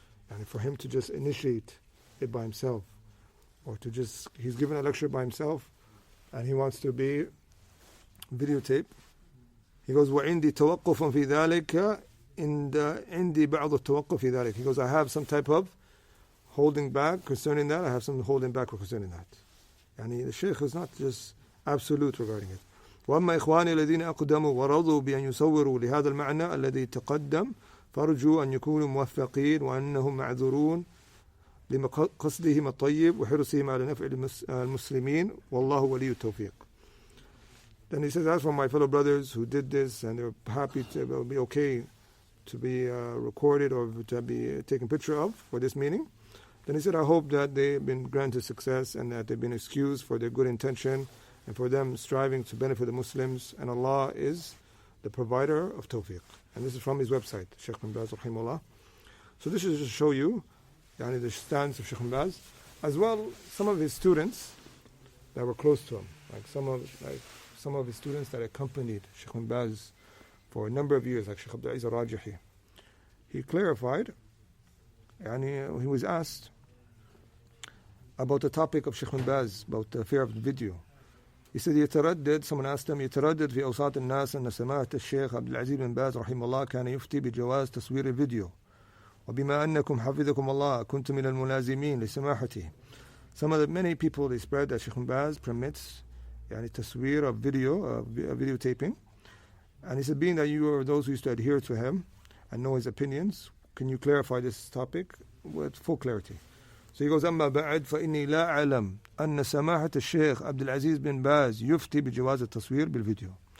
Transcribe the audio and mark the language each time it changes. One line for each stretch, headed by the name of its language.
English: And for him to just initiate it by himself, or to just, he's given a lecture by himself, and he wants to be videotaped. He goes,
Arabic: وعندي توقف في ذلك
English: عندي بعض التوقف في ذلك. He goes, I have some type of holding back concerning that. I have some holding back concerning that. And the Shaykh is not just absolute regarding it.
Arabic: وأما إخواني الذين أقدموا ورضوا بأن يصوروا لهذا المعنى الذي تقدم فارجوا أن يكونوا موفقين وأنهم معذورون لقصدهم الطيب وحرصهم على نفع المسلمين والله ولي التوفيق.
English: Then he says, as for my fellow brothers who did this and they're happy to be okay to be recorded or to be taken picture of for this meeting. Then he said, I hope that they've been granted success and that they've been excused for their good intention and for them striving to benefit the Muslims. And Allah is the provider of tawfiq. And this is from his website, Shaykh Bin Baz, rahimahullah. So this is just to show you the stance of Shaykh Bin Baz. As well, some of his students that were close to him, like some of his students that accompanied Shaykh Bin Baz for a number of years, like Shaykh Abdul Aziz al-Rajihi. He clarified, he was asked about the topic of Shaykh Bin Baz, about the fear of video. He said, someone asked him,
Arabic: يتردد في أوساط الناس أن سماحة الشيخ عبد العزيز بن باز رحمه الله كان يفتي بجواز تصوير الفيديو وبما أنكم حفظكم الله كنتم من الملازمين لسماحته.
English: Many people, they spread that Shaykh Bin Baz permits تصوير of video, videotaping. And he said, being that you are those who used to adhere to him and know his opinions, can you clarify this topic with full clarity? So he goes,
Arabic: أما بعد فإني لا أعلم أن سماحة الشيخ عبد العزيز بن باز يفتي بجواز التصوير بالفيديو.